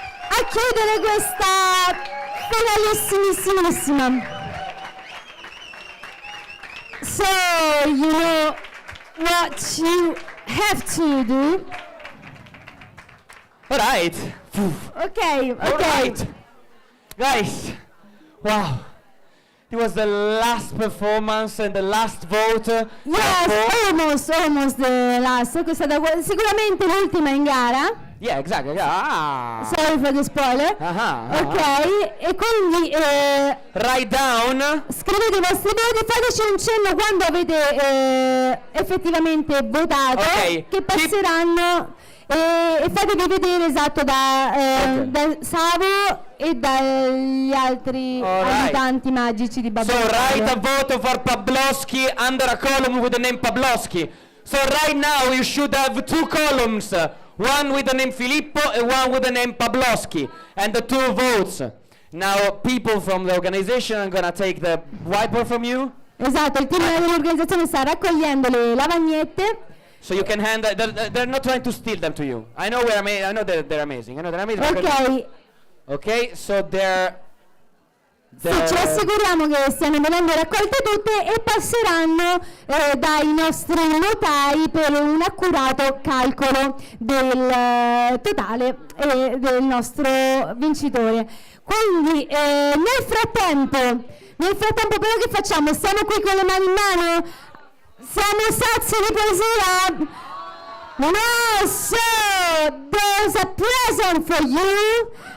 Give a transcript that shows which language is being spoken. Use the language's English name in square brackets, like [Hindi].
[Italian] A chiudere questa finalissimissima. [English] So, you know what you have to do. Alright. Okay. Alright. Guys, wow. It was the last performance and the last vote. Yes, almost the last. [Italian] Questa è stata sicuramente l'ultima in gara. [English] Yeah, exactly. Yeah. Sorry for the spoiler. Ok, [Italian] e quindi [English] write down. [Italian] scrivete i vostri voti, fateci un cenno quando avete effettivamente votato, che passeranno e fatevi vedere esatto da Savo e dagli altri abitanti magici di Babylone. [English] So write a vote for Pavlovsky under a column with the name Pavlovsky. So right now you should have two columns, one with the name Filippo and one with the name Pavlovsky, and the two votes. Now people from the organization are gonna take the whiteboard from you. [Italian] Esatto, il team dell'organizzazione sta raccogliendo le lavagnette. [English] So you can hand. They're not trying to steal them to you. I know I know they're amazing. I know they're amazing. Ok. Okay, so they're [Italian] Sì, ci assicuriamo che stiano venendo raccolte tutte e passeranno dai nostri notai per un accurato calcolo del totale del nostro vincitore. Quindi nel frattempo però che facciamo? Stiamo qui con le mani in mano? Siamo sazi di poesia? [English] No, so there's a present for you.